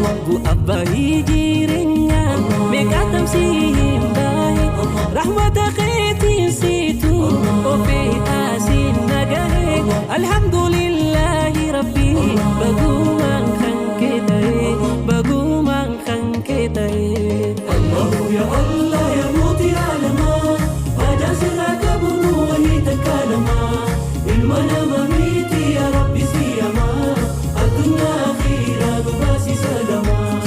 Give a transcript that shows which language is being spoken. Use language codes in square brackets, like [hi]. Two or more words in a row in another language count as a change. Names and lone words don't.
[om] Bu'aa bahii jireenya, meeqa tamsi hin baahe. Rahmata keetiin situ ofee asiin nagahe. [ar] الحمد لله رب, [om] bagumaan kan kee ta'e, bagumaan kan kee ta'e. [ar] الله يا الله [om] ya mootii aalamaa, haja sirraa qabu nu wahii takka lama. Ilma nama miti [ar] يا رب [om] si yama, addunyaa akhiraa nu baasi salama.